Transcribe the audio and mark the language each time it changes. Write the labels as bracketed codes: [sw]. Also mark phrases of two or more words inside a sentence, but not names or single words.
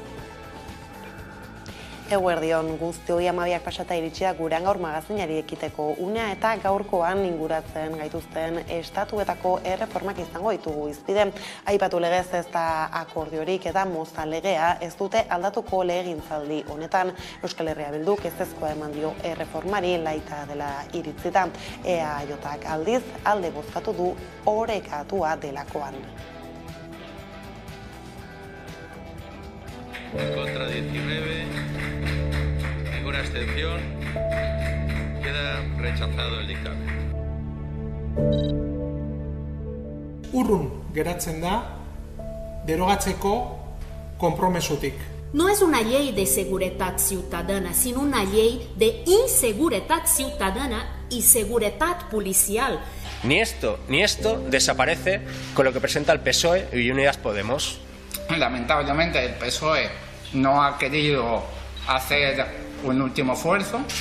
[eu] Eguerdion guztioi 12 pasata iritsia gurean gaur magazinari ekiteko unea eta gaurkoan inguratzen gaituzten estatuetako erreformak izango ditugu hizpide. Aipatu legez ez da akordiorik eta Moza legea ez dute aldatuko legegintzaldi honetan. Euskal Herria Bilduk ezezkoa eman dio erreformari laita dela iritzita. EAJak aldiz alde bozkatu du orekatua delakoan. [es] Contra 19, ninguna abstención, queda rechazado el dictamen. [eu] Urrun geratzen da derogatzeko konpromesutik. [es] No es una ley de seguridad ciudadana, sino una ley de inseguridad ciudadana y seguridad policial. Ni esto desaparece con lo que presenta el PSOE y Unidas Podemos. Lamentablemente el PSOE no ha querido hacer un último esfuerzo.